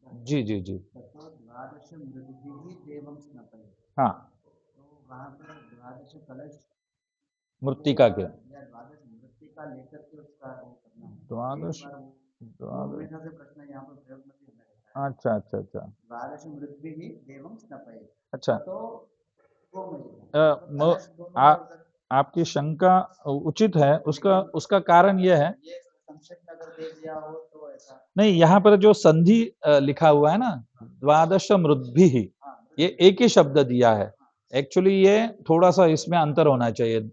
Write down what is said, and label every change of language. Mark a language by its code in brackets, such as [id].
[hi] जी जी जी। [sa] ततो द्वादश मृद्भिः देवं स्नपयेत्। [hi] हाँ, तो वहाँ पर द्वादश कलश मृत्तिका के या द्वादश मृत्तिका लेकर के उसका वो करना है। द्वादश एक बार द्वादश मेरे ख्याल से प्रश्न यहाँ पर प्रयोग में भी रहता है। अच्छा अच्छा अच्छा [sa] द्वादश मृद्भिः देवं स्नपयेत्। [hi] अच्छा। तो गोमयेन अ, तो मो- कलश दोनों आ, बार उधर आपकी शंका उचित है, उसका उसका कारण यह है, ये संक्षेप में अगर दे दिया हो तो ऐसा नहीं यहाँ पर जो संधि लिखा हुआ है ना, द्वादश मृद्भि, हाँ ये एक ही शब्द दिया है। एक्चुअली ये थोड़ा सा इसमें अंतर होना चाहिए।